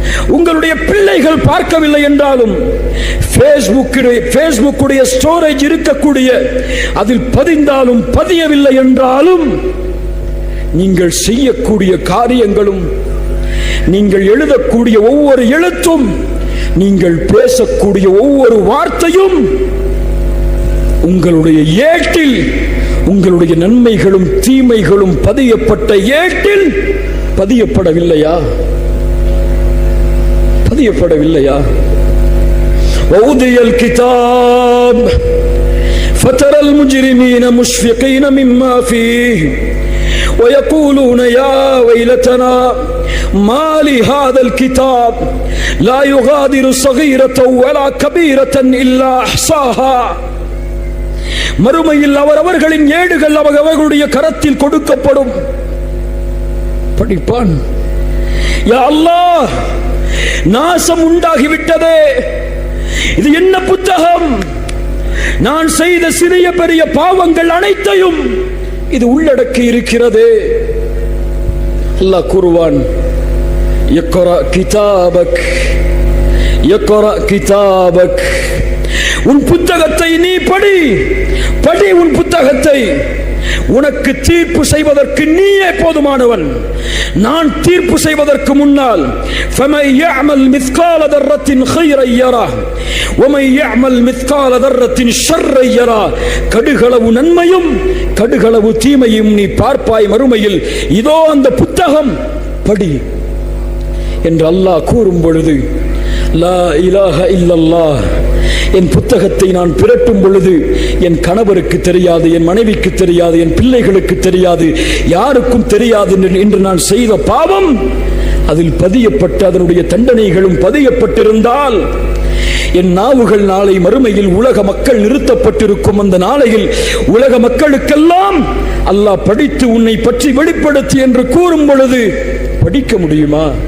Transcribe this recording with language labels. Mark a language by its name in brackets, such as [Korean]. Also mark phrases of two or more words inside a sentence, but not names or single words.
[Tamil] உங்களுடைய பிள்ளைகள் பார்க்கவில்லை என்றாலும் பேஸ்புக்குடைய ஸ்டோரேஜ் இருக்கக்கூடிய அதில் பதிந்தாலும் பதியவில்லை என்றாலும் நீங்கள் செய்யக்கூடிய காரியங்களும், நீங்கள் எழுதக்கூடிய ஒவ்வொரு எழுத்தும், நீங்கள் பேசக்கூடிய ஒவ்வொரு வார்த்தையும் உங்களுடைய ஏட்டில் உங்களுடைய நன்மைகளும் தீமைகளும் பதியப்பட்ட ஏட்டில் பதியப்படவில்லையா? பதியப்படவில்லையா? [Arabic] ووضع الكتاب فترى المجرمين مشفقين مما فيه ويقولون يا ويلتنا ما لهذا الكتاب لا يغادر صغيرة ولا كبيرة إلا أحصاها. [Tamil] மறுமையில் அவரவர்களின் ஏடுகள் அவர்களுடைய கரத்தில் கொடுக்கப்படும். படிப்பான், [Arabic] يا الله, [Tamil] நாசம் உண்டாகிவிட்டதே, இது என்ன புத்தகம்? நான் செய்த சிறிய பெரிய பாவங்கள் அனைத்தையும் இது உள்ளடக்கி இருக்கிறது. அல்லாஹ் கூறுவான், [Arabic] اقرأ كتابك، اقرأ كتابك, [Tamil] உன் புத்தகத்தை நீ படி, படி உன் புத்தகத்தை. உனக்கு தீர்ப்பு செய்வதற்கு நீயே போதுமானவன். நான் தீர்ப்பு செய்வதற்கு முன்னால் [Arabic] فَمَنْ يَعْمَلْ مِثْقَالَ ذَرَّةٍ خَيْرًا يَرَهُ وَمَنْ يَعْمَلْ مِثْقَالَ ذَرَّةٍ شَرًّا يَرَهُ. [Tamil] கடுகளவு நன்மையும் கடுகளவு தீமையும் நீ பார்ப்பாய் மறுமையில். இதோ அந்த புத்தகம், படி என்று அல்லாஹ் கூறும் பொழுது, [Arabic] لا إله إلا الله, [Tamil] என் புத்தகத்தை நான் பிரட்டும் பொழுது என் கணவருக்கு தெரியாது, என் மனைவிக்கு தெரியாது, என் பிள்ளைகளுக்கு தெரியாது, யாருக்கும் தெரியாது என்று நான் செய்த பாவம் அதில் பதியப்பட்டு அதனுடைய தண்டனைகளும் பதியப்பட்டிருந்தால், என் நாவுகள் நாளை மறுமையில் உலக மக்கள் நிறுத்தப்பட்டிருக்கும் அந்த நாளையில் உலக மக்களுக்கெல்லாம் அல்லாஹ் படித்து உன்னை பற்றி வெளிப்படுத்தி என்று கூறும் பொழுது படிக்க முடியுமா?